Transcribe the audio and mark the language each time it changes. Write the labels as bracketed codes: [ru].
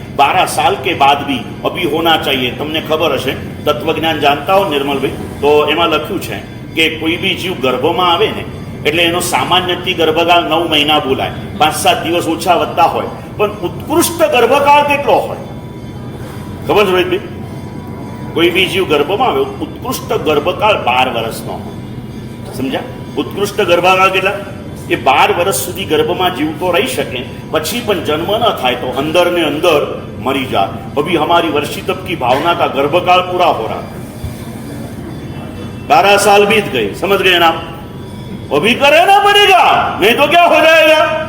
[hi] 12 साल के बाद भी अभी होना चाहिए. [gu] तमने खबर हशे, तत्वज्ञान जानता हो निर्मल भाई, तो एमां लख्युं छे के कोई भी जीव गर्भमां आवे ने એટલે એનો સામાન્યથી ગર્ભકાળ 9 મહિના બોલાય, 5-7 દિવસ ઓછા વધતા હોય, પણ ઉત્કૃષ્ટ ગર્ભકાળ કેટલો હોય ખબર છે ભાઈ? कोई भी जीव गर्भમાં આવે ઉત્કૃષ્ટ ગર્ભકાળ 12 વર્ષનો હોય. સમજ્યા? ઉત્કૃષ્ટ ગર્ભકાળ કેટલા? એ 12 વર્ષ સુધી ગર્ભમાં જીવતો રહી શકે, પછી પણ જન્મ ન થાય તો અંદર ને અંદર મરી જાય. [hi] अभी हमारी वर्षी तप की भावना का गर्भकाल पूरा हो रहा, 12 साल बीत गए. समझ गए ना? अभी करना पड़ेगा, नहीं तो क्या हो जाएगा?